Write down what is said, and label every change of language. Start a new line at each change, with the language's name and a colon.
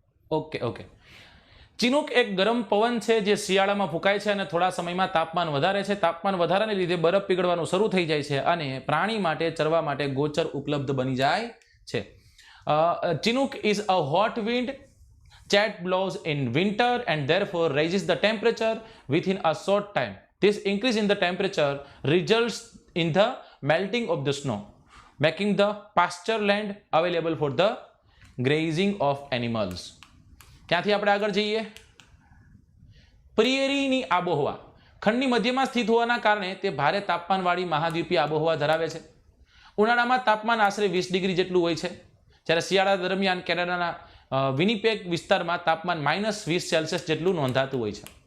Gujarati: Okay. Chinook એક ગરમ પવન છે જે શિયાળામાં ફૂંકાય છે અને થોડા સમયમાં તાપમાન વધારે છે. તાપમાન વધારાને લીધે બરફ પીગળવાનું શરૂ થઈ જાય છે અને પ્રાણી માટે ચરવા માટે ગોચર ઉપલબ્ધ બની જાય છે.
English: Chinook is a hot wind that blows in winter and therefore raises the temperature within a short time. This increase in the temperature results in the melting of the snow, making the pasture land available for the grazing of animals.
Gujarati: ત્યાંથી આપણે આગળ જઈએ. પ્રિયરીની આબોહવા ખંડની મધ્યમાં સ્થિત હોવાના કારણે તે ભારે તાપમાનવાળી મહાદ્વીપીય આબોહવા ધરાવે છે. ઉનાળામાં તાપમાન આશરે 20 ડિગ્રી જેટલું હોય છે, જ્યારે શિયાળા દરમિયાન કેનેડાના વિનિપેગ વિસ્તારમાં તાપમાન -20 સેલ્સિયસ જેટલું નોંધાતું હોય છે.